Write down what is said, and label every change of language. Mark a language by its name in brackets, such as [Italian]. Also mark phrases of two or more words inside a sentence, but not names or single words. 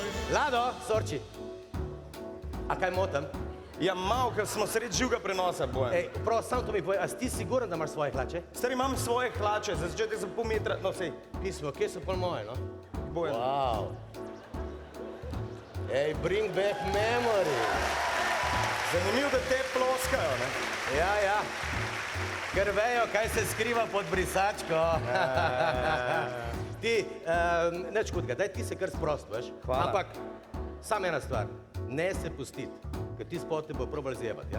[Slovenian] Lado, sorči. A kaj motam? Ja, malo, ker smo sred živega prenosa, Bojan. Ej, prav, sam to mi povej, a si ti siguren, da imaš svoje hlače? Stari, imam svoje hlače, za začetek za pol metra, no sej. Pismo, kje so pol moje, no? Bojan. Wow. Ej, [English] bring back memory. [Slovenian] Zanimivo, da te ploskajo, ne? Ja. Ker vejo, kaj se skriva pod brisačko. Ti, neč kutga, daj ti se kar sprost, veš? Hvala. Ampak, samo ena stvar, ne se pustit, ker ti spod te bo probal zjebat, ja?